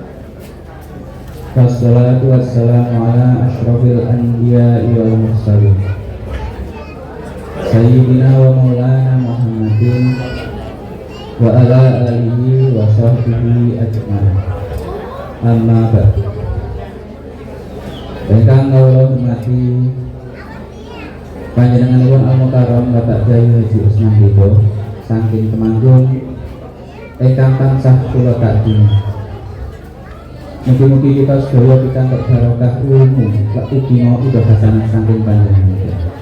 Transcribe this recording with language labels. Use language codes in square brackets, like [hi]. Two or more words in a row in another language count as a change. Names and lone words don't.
[ar] والصلاة والسلام على أشرف الأنبياء والمرسلين. سيدنا ومولانا محمد وعلى آله وصحبه أجمعين. أما بعد. [jv] Ingkang kawula hormati panjenenganipun Al-Mukarram Bapak Kyai Haji Usman Bebo saking Temanggung ingkang tansah kula takdimi. Mugi-mugi kita sedaya pikantuk barokah ilmu lan ugi udah hasanah saking panjenengan.